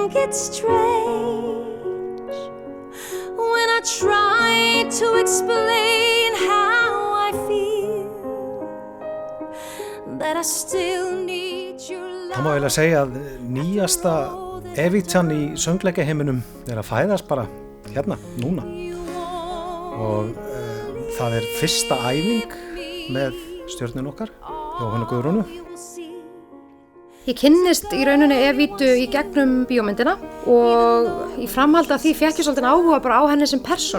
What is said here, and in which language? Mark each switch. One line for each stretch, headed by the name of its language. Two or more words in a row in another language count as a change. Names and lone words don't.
English: it's strange when I try to explain how I feel that I still need your love.
Icelandic: Það má eiginlega segja að nýjasta Evítjan í söngleikaheiminum að fæðast bara hérna, núna. Og það fyrsta æfing með stjörnun okkar, Jóhannu Guðrúnu. Ég kynnist í rauninni Evítu í gegnum bíómyndina og í framhaldi af því fékk ég svolítið áhuga bara á henni sem persónu.